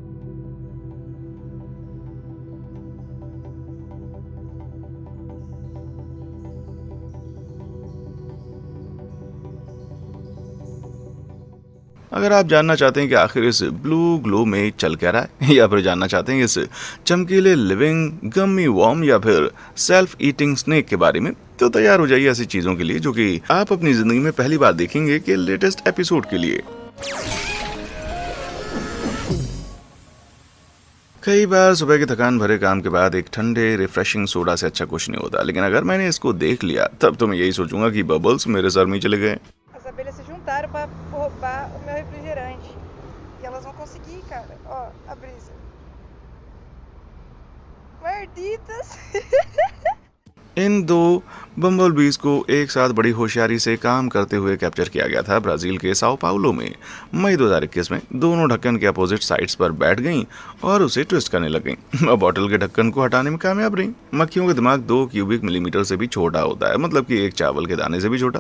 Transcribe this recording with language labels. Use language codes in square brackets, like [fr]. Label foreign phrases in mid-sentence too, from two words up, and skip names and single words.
[hi] अगर आप जानना चाहते हैं कि आखिर इस [en] blue glow [hi] में चल क्या रहा है, या फिर जानना चाहते हैं इस चमकीले [en] living gummy worm [hi] या फिर [en] self eating snake [hi] के बारे में, तो तैयार हो जाइए ऐसी चीजों के लिए जो कि आप अपनी जिंदगी में पहली बार देखेंगे के [en] latest episode [hi] के लिए। कई बार सुबह के थकान भरे काम के बाद एक ठंडे [en] refreshing soda [hi] से अच्छा कुछ नहीं होता, लेकिन अगर मैंने इसको देख लिया तब तो मैं यही सोचूंगा कि बबल्स मेरे सर में चले गए। [pt] As abelhas se juntaram para roubar o meu refrigerante. E elas vão conseguir, cara. Ó, a brisa. Malditas! [hi] इन दो [en] bumble bees [hi] को एक साथ बड़ी होशियारी से काम करते हुए कैप्चर किया गया था ब्राजील के साओ पाउलो में मई 2021 में। दोनों ढक्कन के [en] opposite sides [hi] पर बैठ गईं और उसे ट्विस्ट करने लग गईं। बॉटल के ढक्कन को हटाने में कामयाब रहीं। मक्खियों का दिमाग 2 [en] cubic millimeter [hi] से भी छोटा होता है, मतलब कि एक चावल के दाने से भी छोटा।